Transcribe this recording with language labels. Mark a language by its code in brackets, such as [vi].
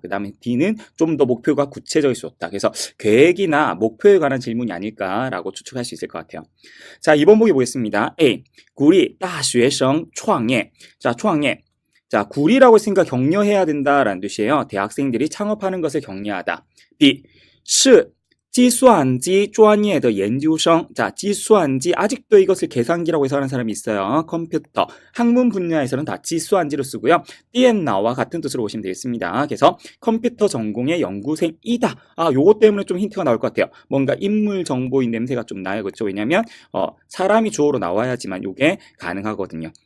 [ko] 그 다음에 D는 좀 더 목표가 구체적일수록 좋다. 그래서 계획이나 목표에 관한 질문이 아닐까라고 추측할 수 있을 것 같아요. 자, 2번 보기 보겠습니다. A. [zh] 鼓励大学生创业. [ko] 자, [zh] 创业. [ko] 자, 구리라고 했으니까 격려해야 된다라는 뜻이에요. 대학생들이 창업하는 것을 격려하다. B. [zh] 是计算机专业的研究生. [ko] 자, 计算机 아직도 이것을 계산기라고 해석하는 사람이 있어요. 컴퓨터. 학문 분야에서는 다 计算机로 쓰고요. 디엔나와 같은 뜻으로 보시면 되겠습니다. 그래서 컴퓨터 전공의 연구생이다. 요거 때문에 좀 힌트가 나올 것 같아요. 뭔가 인물 정보인 냄새가 좀 나요. 그렇죠? 왜냐면 사람이 주어로 나와야지만 요게 가능하거든요.